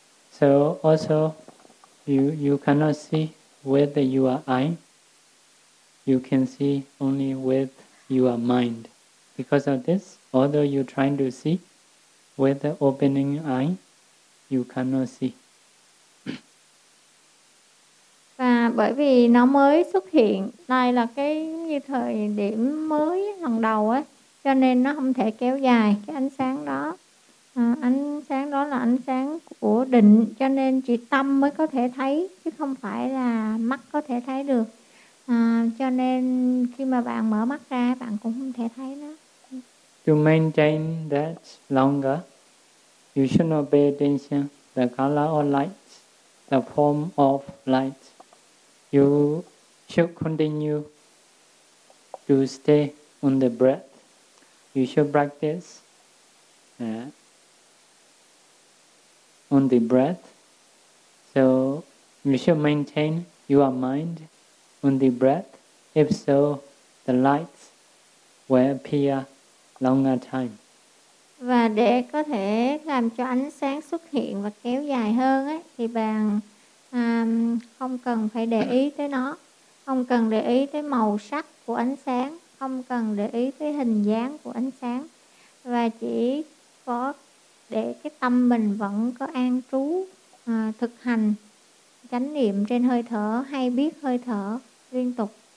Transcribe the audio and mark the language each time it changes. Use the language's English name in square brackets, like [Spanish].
[English] So also you cannot see with your eye. You can see only with your mind. Because of this, although you're trying to see with the opening eye, you cannot see. [Vietnamese] Và bởi vì nó mới xuất hiện, đây là cái như thời điểm mới lần đầu ấy, cho nên nó không thể kéo dài cái ánh sáng đó. Ánh sáng đó là ánh sáng của định, cho nên chỉ tâm mới có thể thấy chứ không phải là mắt có thể thấy được. Cho nên khi mà bạn mở mắt ra, bạn cũng không thể thấy nó. [English] To maintain that longer, you should not pay attention to the color or light, the form of light. You should continue to stay on the breath. You should practice on the breath. So you should maintain your mind on the breath. If so, the light will appear longer time. [Vietnamese] Và để có thể làm cho ánh sáng xuất hiện và kéo dài hơn ấy, thì bạn không cần phải để ý tới nó, không cần để ý tới màu sắc của ánh sáng, không cần để ý tới hình dáng của ánh sáng, và chỉ có để cái tâm mình vẫn có an trú, thực hành chánh niệm trên hơi thở, hay biết hơi thở liên tục.